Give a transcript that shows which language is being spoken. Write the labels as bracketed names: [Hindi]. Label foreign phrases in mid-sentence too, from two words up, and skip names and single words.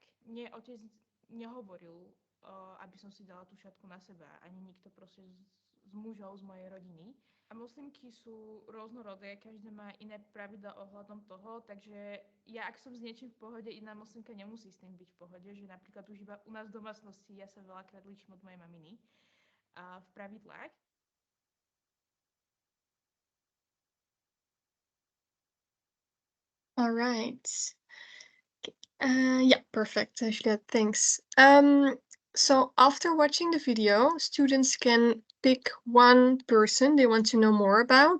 [Slovak] Mne otec nehovoril, aby som si dala tú šatku na seba, ani nikto proste z mužov z mojej rodiny. A moslimky sú rôznorodé, každá má iné pravidlá ohľadom toho, takže ja, ak som s niečím v pohode, iná moslimka nemusí s tým byť v pohode, že napríklad už iba u nás v domácnosti ja sa veľakrát líčim od mojej maminy v pravidlách. [English] All right. Yeah, perfect, Ashley. Thanks. So after watching the video, students can pick one person they want to know more about.